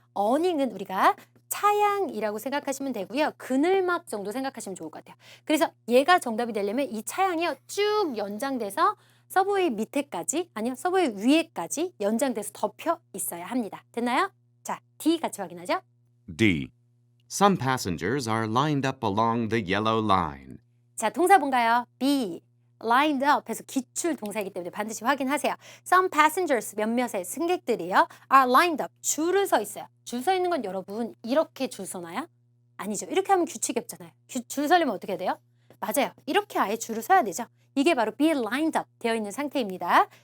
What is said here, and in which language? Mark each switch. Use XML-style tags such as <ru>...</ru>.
<ko>어닝은 우리가 차양이라고 생각하시면 되고요. 그늘막 정도 생각하시면 좋을 것 같아요. 그래서 얘가 정답이 되려면 이 차양이요 쭉 연장돼서 서브웨이 밑에까지 아니요 서브웨이 위에까지 연장돼서 덮여 있어야 합니다. 됐나요? 자, D 같이 확인하죠.</ko> <en>D. Some passengers are lined up along the yellow line.</en> <ko>자, 동사 뭔가요? be, lined up 해서 기출 동사이기 때문에 반드시 확인하세요.</ko> <en>Some passengers,</en> <ko>몇몇의 승객들이요</ko> <en>are lined up,</en> <ko>줄을 서 있어요. 줄 서 있는 건 여러분 이렇게 줄 서나요? 아니죠. 이렇게 하면 규칙이 없잖아요. 줄 서려면 어떻게 돼요? 맞아요. 이렇게 아예 줄을 서야 되죠. 이게 바로 be lined up 되어 있는 상태입니다.</ko>